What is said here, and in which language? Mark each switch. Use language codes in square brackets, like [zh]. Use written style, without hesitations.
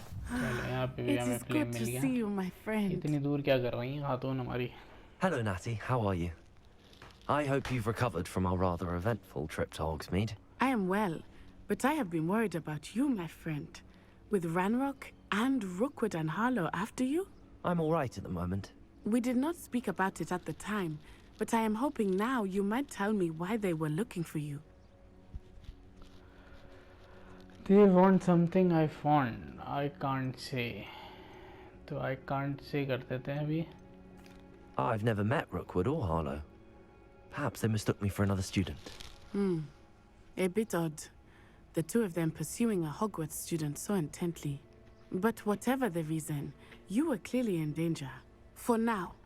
[hi] चलो, यहाँ पे भी हमें फ्लेम मिल गया। इतनी दूर क्या कर रही हैं खातून हमारी? [en] Hello, Natty. How are you? I hope you've recovered from our rather eventful trip to Hogsmeade. I am well, but I have been worried about you, my friend. With Ranrock and Rookwood and Harlow after you? I'm all right at the moment. We did not speak about it at the time, but I am hoping now you might tell me why they were looking for you. They want something I found. I can't say. [hi] तो [en] I can't say [hi] कर देते हैं अभी। [en] I've never met Rookwood or Harlow. Perhaps they mistook me for another student. A bit odd. The two of them pursuing a Hogwarts student so intently. But whatever the reason, you were clearly in danger. For now.